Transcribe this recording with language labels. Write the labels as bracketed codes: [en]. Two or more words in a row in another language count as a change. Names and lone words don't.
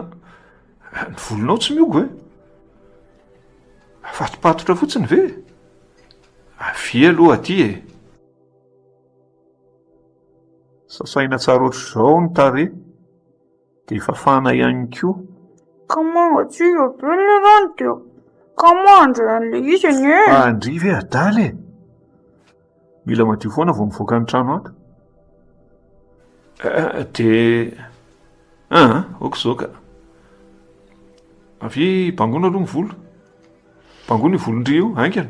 [mg] Ny volonao tsy miogo e. Fatopatotra fotsiny ve? Avy aloha aty e. Sasaina tsara ohatr'izao ny tarehy. Dia fafana ihany koa. [fr] Comment as-tu appelé le ventre? [mg] Comment andran'ilay izy anie? Andry ve adala e? Mila madio foana vao mivoaka ny trano ato. Dia okizao ka. Avy bangoina aloha ny volo. Bangoina ny volondry io, aingana.